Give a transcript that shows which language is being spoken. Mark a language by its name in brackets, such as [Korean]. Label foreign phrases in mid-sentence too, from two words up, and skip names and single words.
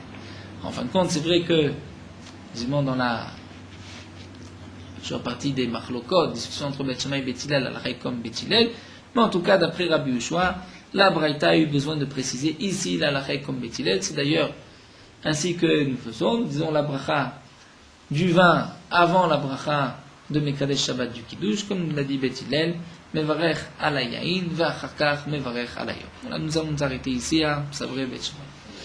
[French] En fin de compte, c'est vrai que, disons dans la partie des machlokot, discussion entre Beit Shammai et Beit Hillel, la halakha est comme Beit Hillel, mais en tout cas, d'après Rabbi Yehoshua, la Braïta a eu besoin de préciser ici la halakha est comme Beit Hillel. C'est d'ailleurs ainsi que nous faisons, nous disons la bracha du vin avant la bracha de [Hebrew] מקדש שבת [French] du Kiddush, comme nous l'a dit Beit Hillel, [Hebrew] מברך על היין ואחר כך מברך על היום. [French] Voilà, nous allons nous arrêter ici à Savré Beit Shammai.